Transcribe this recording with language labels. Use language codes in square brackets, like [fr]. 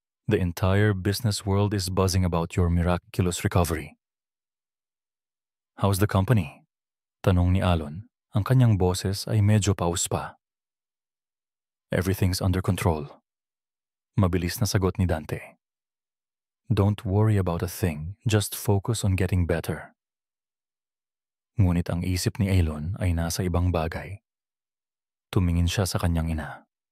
[en] "The entire business world is buzzing about your miraculous recovery." "How's the company?" [tl] tanong ni [en] Alon. [tl] Ang kanyang boses ay medyo paus pa. [en] "Everything's under control," [tl] mabilis na sagot ni Dante. [en] "Don't worry about a thing, just focus on getting better." [tl] Ngunit ang isip ni Alon ay nasa ibang bagay. Tumingin siya sa kanyang ina.